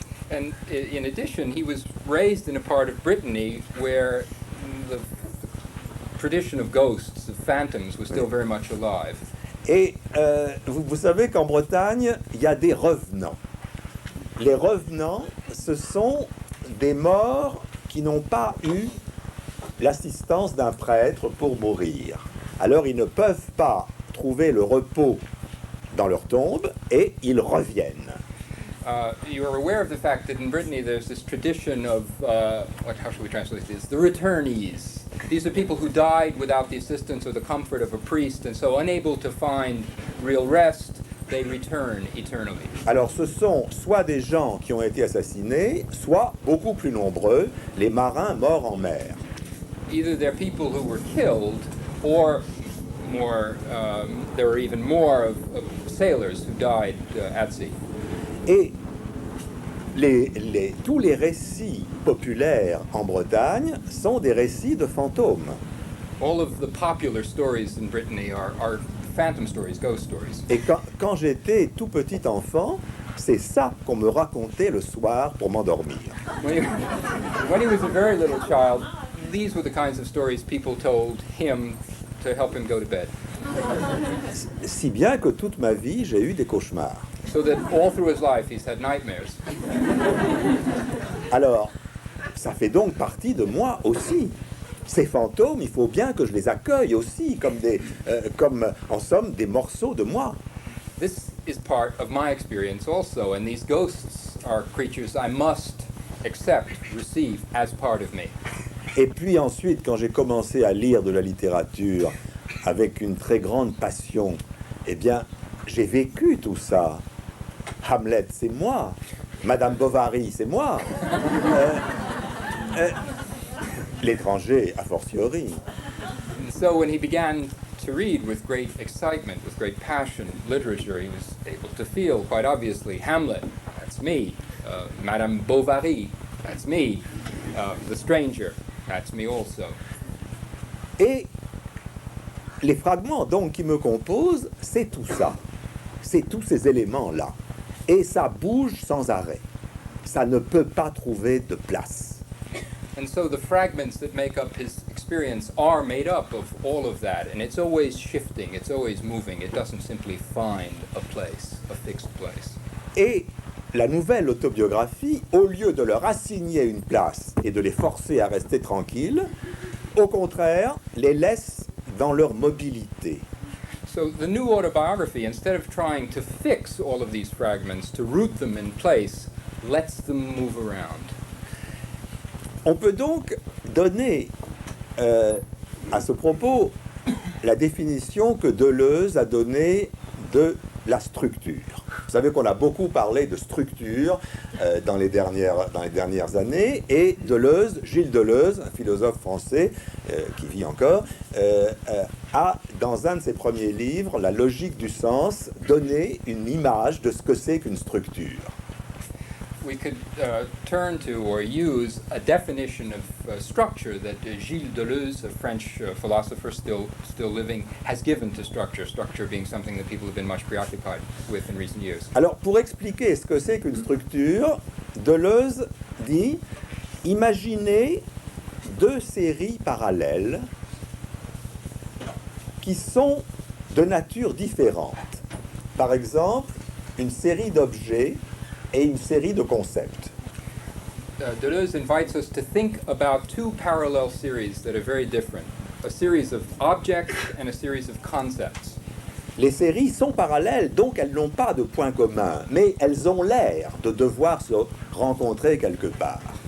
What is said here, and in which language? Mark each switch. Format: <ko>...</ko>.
<en>And in addition, he was raised in a part of Brittany where the tradition of ghosts, of phantoms, was still very much alive.</en> <fr>Et vous savez qu'en Bretagne, il y a des revenants. Les revenants, ce sont des morts qui n'ont pas eu l'assistance d'un prêtre pour mourir. Alors ils ne peuvent pas trouver le repos dans leur tombe et ils reviennent.</fr> <en>You are aware of the fact that in Brittany there's this tradition of, how should we translate this? The returnees. These are people who died without the assistance or the comfort of a priest, and so unable to find real rest, they return eternally.</en> <fr>Alors ce sont soit des gens qui ont été assassinés, soit, beaucoup plus nombreux, les marins morts en mer.</fr> <en>Either they're people who were killed, or more, there were even more of sailors who died at sea.</en> <fr>Et tous les récits populaires en Bretagne sont des récits de fantômes.</fr> <en>All of the popular stories in Brittany are phantom stories, ghost stories.</en> <fr>Et quand j'étais tout petit enfant, C'est ça qu'on me racontait le soir pour m'endormir.</fr> <en>When he was a very little child, these were the kinds of stories people told him to help him go to bed.</en> <fr>Si bien que toute ma vie, j'ai eu des cauchemars.</fr> <en>So that all through his life he's had nightmares.</en> <fr>Alors, ça fait donc partie de moi aussi. Ces fantômes, il faut bien que je les accueille aussi, comme en somme des morceaux de moi.</fr> <en>This is part of my experience also, and these ghosts are creatures I must accept, receive as part of me.</en> <fr>Et puis ensuite, quand j'ai commencé à lire de la littérature avec une très grande passion, eh bien, j'ai vécu tout ça. Hamlet, c'est moi. Madame Bovary, c'est moi. L'étranger, a fortiori.</fr> <en>And so when he began to read with great excitement, with great passion, literature, he was able to feel quite obviously, Hamlet, that's me. Madame Bovary, that's me. The stranger, that's me also.</en> <fr>Et les fragments donc qui me composent, c'est tout ça. C'est tous ces éléments-là. Et ça bouge sans arrêt. Ça ne peut pas trouver de place.</fr> <en>And so the fragments that make up his experience are made up of all of that, and it's always shifting, it's always moving. It doesn't simply find a place, a fixed place.</en> <fr>Et la nouvelle autobiographie, au lieu de leur assigner une place et de les forcer à rester tranquilles, au contraire, les laisse dans leur mobilité.</fr> <en>So the new autobiography, instead of trying to fix all of these fragments, to root them in place, lets them move around.</en> <fr>On peut donc donner à ce propos la définition que Deleuze a donnée de la structure. Vous savez qu'on a beaucoup parlé de structure dans les dernières années, et Deleuze, Gilles Deleuze, un philosophe français qui vit encore, a, dans un de ses premiers livres, La logique du sens, donné une image de ce que c'est qu'une structure.</fr> <en>We could turn to or use a definition of structure that Gilles Deleuze, a French philosopher still living, has given to structure, structure being something that people have been much preoccupied with in recent years.</en> <fr>Alors, pour expliquer ce que c'est qu'une structure, Deleuze dit « Imaginez deux séries parallèles qui sont de nature différente. Par exemple, une série d'objets et une série de concepts.</fr> <en>Deleuze invites us to think about two parallel series that are very different, a series of objects and a series of concepts.</en> <fr>Les séries sont parallèles, donc elles n'ont pas de point commun, mais elles ont l'air de devoir se rencontrer quelque part.</fr>